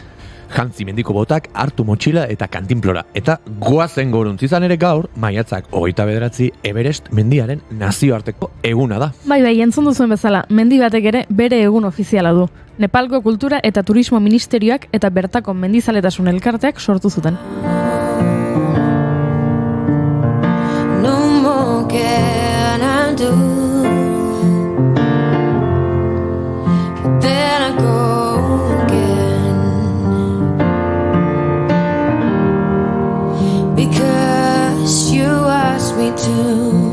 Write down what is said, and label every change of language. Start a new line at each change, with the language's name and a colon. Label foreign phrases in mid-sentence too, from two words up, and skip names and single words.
Basque: Jantzi mendiko botak, hartu motxila eta kantinplora. Eta goazen goruntz izan ere gaur, maiatzak 29 Everest mendiaren nazioarteko eguna da. Bai, entzun duzuen bezala, mendi batek ere bere egun ofiziala du. Nepalgo Kultura eta Turismo Ministerioak eta bertako mendizaletasun elkarteak sortu zuten.
English: No more can I do. Then I go again, because you asked me to.